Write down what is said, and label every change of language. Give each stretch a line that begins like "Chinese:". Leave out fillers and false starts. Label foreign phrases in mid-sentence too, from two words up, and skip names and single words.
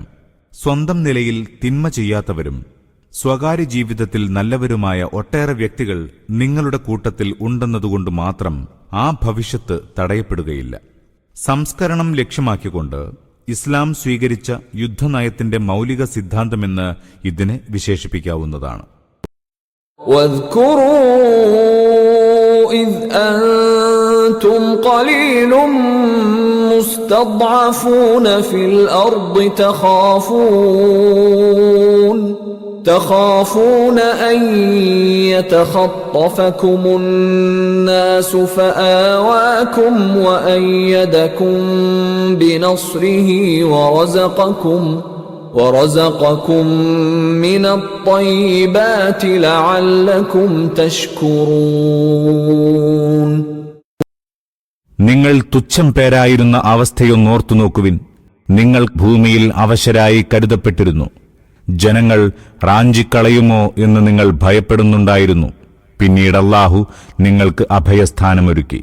Malayalam: സ്വന്തം നിലയിൽ തിന്മ ചെയ്യാത്തവരും സ്വകാര്യ ജീവിതത്തിൽ നല്ലവരുമായ ഒട്ടേറെ വ്യക്തികൾ നിങ്ങളുടെ കൂട്ടത്തിൽ ഉണ്ടെന്നതുകൊണ്ട് മാത്രം ആ ഭവിഷ്യത്ത് തടയപ്പെടുകയില്ല. സംസ്കരണം ലക്ഷ്യമാക്കിക്കൊണ്ട് ഇസ്ലാം സ്വീകരിച്ച യുദ്ധനയത്തിന്റെ മൗലിക സിദ്ധാന്തമെന്ന് ഇതിനെ വിശേഷിപ്പിക്കാവുന്നതാണ്.
Arabic: إذ أنتم قليل مستضعفون في الأرض تخافون أن يتخطفكم الناس فآواكم وأيدكم بنصره ورزقكم من الطيبات لعلكم تشكرون.
Malayalam: നിങ്ങൾ തുച്ഛം പേരായിരുന്ന അവസ്ഥയൊന്നോർത്തു നോക്കുവിൻ. നിങ്ങൾ ഭൂമിയിൽ അവശരായി കരുതപ്പെട്ടിരുന്നു. ജനങ്ങൾ റാഞ്ചിക്കളയുമോ എന്ന് നിങ്ങൾ ഭയപ്പെടുന്നുണ്ടായിരുന്നു. പിന്നീട് അല്ലാഹു നിങ്ങൾക്ക് അഭയസ്ഥാനമൊരുക്കി.